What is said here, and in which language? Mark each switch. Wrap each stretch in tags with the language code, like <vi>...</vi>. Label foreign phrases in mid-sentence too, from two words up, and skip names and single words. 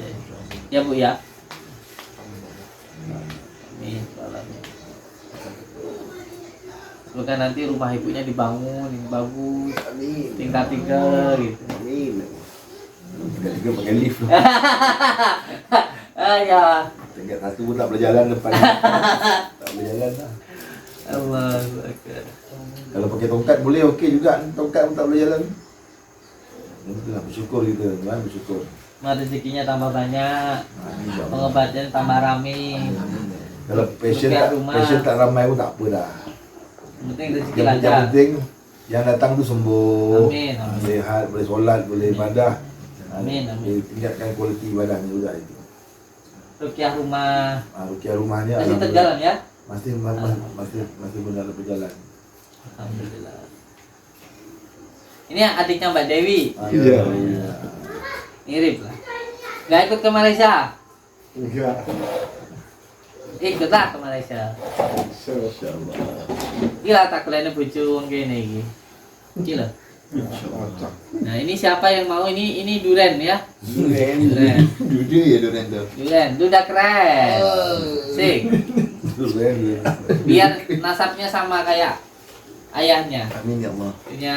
<id>Ya Bu ya. Amin. Semoga nanti rumah ibunya dibangun yang bagus, tingkat 3 gitu. Amin. Tingkat 3 pakai lift. Ya.</id> <ms>Tingkat 1 pun tak boleh jalan depan. Tak boleh jalan dah.</ms> <ar>الله أكبر.</ar> <ms>Kalau pakai tongkat boleh, okey juga. Tongkat pun tak boleh jalan. Itulah bersyukur kita, kan? Bersyukur. Rezekinya tambah banyak, Amin. pengobatan tambah rame. Kalau passion tak ramai pun tak apa dah. Yang penting rezeki Yang lancar. penting yang datang tu sembuh, Amin, amin. sihat, boleh solat, boleh ibadah. Amin, amin. Boleh tingkatkan kualiti ibadahnya juga itu. Rukiah rumah Rukiah rumahnya masih terjalan ya? masih benar berjalan.</ms> <id>Alhamdulillah. Ini adiknya Mbak Dewi. Iya. Mirip lah. Nggak ikut ke Malaysia? Enggak. Ikutlah ke Malaysia. Insyaallah.</id> <jv>Gila tak kalian bojo wong kene iki.</jv> <id>Gila. Nah, ini siapa yang mau ini Duren ya? Duren. Jujur ya Duren tu. Duren, itu udah keren. Sik. Duren. Biar nasabnya sama kayak ayahnya.</id> <ar>آمين يا الله.</ar>